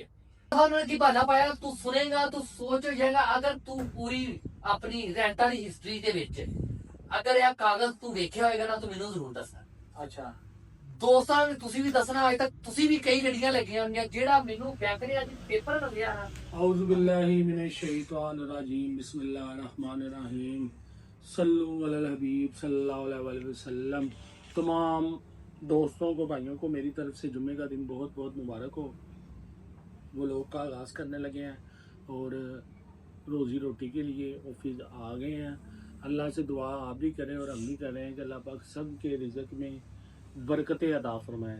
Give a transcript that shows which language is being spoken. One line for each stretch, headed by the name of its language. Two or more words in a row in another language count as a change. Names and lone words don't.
Punjabi: ਉਹਨਾਂ ਨੇ ਕੀ ਬਹਾਨਾ ਪਾਇਆ, ਤੂੰ ਸੁਣੇਗਾ ਤੂੰ ਸੋਚ ਹੋ ਜਾਏਗਾ। ਅਗਰ ਤੂੰ ਪੂਰੀ ਆਪਣੀ ਰੈਂਟ ਵਾਲੀ ਹਿਸਟਰੀ ਦੇ ਵਿੱਚ ਅਗਰ ਇਹ ਕਾਗਜ਼ ਤੂੰ ਵੇਖਿਆ ਹੋਏਗਾ ਨਾ ਤੂੰ ਮੈਨੂੰ ਜ਼ਰੂਰ ਦੱਸਣਾ। ਅੱਛਾ ਦੋਸਤਾਂ ਨੂੰ ਤੁਸੀਂ ਵੀ ਦੱਸਣਾ। ਅਜੇ ਤੱਕ ਤੁਸੀਂ ਵੀ ਕਈ ਲੜੀਆਂ ਲੱਗੀਆਂ ਹੋਣਗੀਆਂ ਜਿਹੜਾ ਮੈਨੂੰ ਬੈਂਕ ਨੇ ਅੱਜ ਪੇਪਰ ਮੰਗਿਆ ਨਾ।
Arabic: أعوذ بالله من الشيطان الرجيم بسم الله الرحمن الرحيم صلوا على الحبيب صلى الله عليه وسلم.
Urdu: تمام دوستوں کو بھائیوں کو میری طرف سے جمعے کا دن بہت بہت مبارک ہو. وہ لوگ کا آغاز کرنے لگے ہیں اور روزی روٹی کے لیے آفس آ گئے ہیں. اللہ سے دعا آپ بھی کریں اور ہم بھی کر رہے ہیں کہ اللہ پاک سب کے رزق میں برکتیں عطا فرمائے.